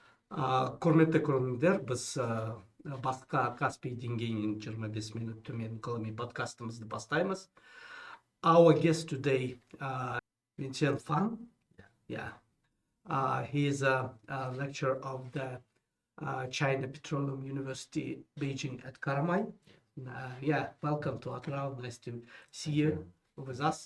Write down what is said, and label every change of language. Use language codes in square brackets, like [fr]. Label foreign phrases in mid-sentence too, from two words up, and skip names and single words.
[kk] Құрметті көрермендер, біз басқа Каспий деңгейінен 25 минут төмен ғылыми подкастымызды бастаймыз. [en] Our guest today, Vincent Fan. Yeah. He is a lecturer of the China Petroleum University, Beijing at Karamay. Welcome to Atral. Nice to see you with us.